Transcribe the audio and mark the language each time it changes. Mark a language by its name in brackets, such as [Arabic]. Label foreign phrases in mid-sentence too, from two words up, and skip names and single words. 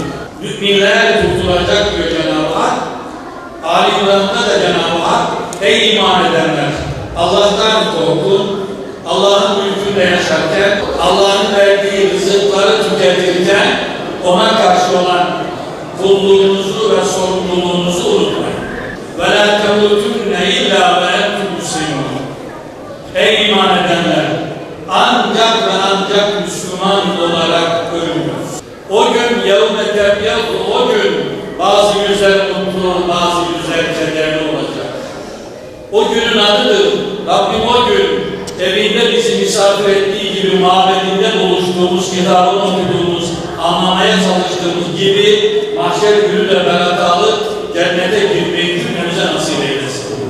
[Turkish] Müminler kurtulacak diyor Cenab-ı Hak. Ali İmran'da da Cenab-ı Hak ey iman edenler, Allah'tan korkun, Allah'ın mülkünde yaşarken, Allah'ın verdiği rızıkları tüketirken ona karşı olan kulluğunuzu ve sorumluluğunuzu unutmayın. [Arabic] وَلَا تَمُوتُنَّ اِلَّا وَاَنْتُمْ مُسْلِمُونَ. [Turkish] Ey iman edenler! Ancak ve ancak Müslüman olarak ölünüz. O gün [Arabic] يَوْمَ تَبْيَضُ, [Turkish] o gün bazı yüzler mutlu, bazı yüzler kederli olacak. O günün adıdır. Rabbim o gün evinde bizi misafir ettiği gibi mabedinde buluştuğumuz, kitabını okuduğumuz, anlamaya çalıştığımız gibi mahşer günüyle berat alıp cennete girmeyi cümlemize nasip eylesin.